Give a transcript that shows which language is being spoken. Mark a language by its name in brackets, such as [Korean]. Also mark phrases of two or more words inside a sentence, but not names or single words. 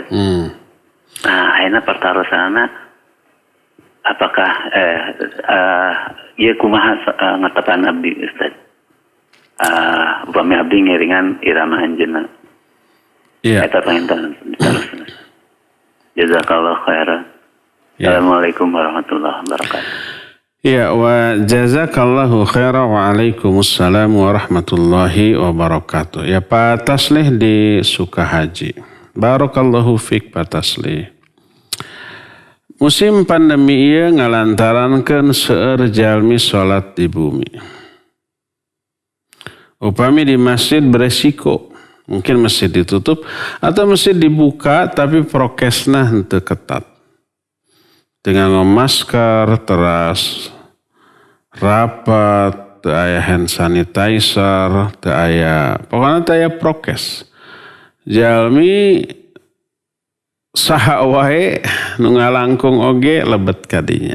[Sundanese] Nah ayeuna pertarosanna apakah ieu kumaha ngatepan abdi Ustaz? Upami abdi ngiringan irama anjeunna. Iya. Eta panginten diteruskeun. [Arabic] جزاك الله خيرا. السلام عليكم ورحمة الله وبركاته. يا وجزاك الله خيرا وعليكم السلام ورحمة الله وبركاته. [Sundanese] Ya Pak Taslih di Sukahaji. [Arabic] بارك الله فيك [Sundanese] Pak Taslih. Musim pandemi ieu ngalantarankeun seueur jalmi salat di bumi. Upami di masjid beresiko, mungkin masjid ditutup atau masjid dibuka tapi prokesna henteu ketat. Dengan masker, teras, rapat, teu aya [English] hand sanitizer, [Sundanese] teu aya, pokoknya teu aya prokes. Jalmi saha wae nu ngalangkung oge lebet kadinya.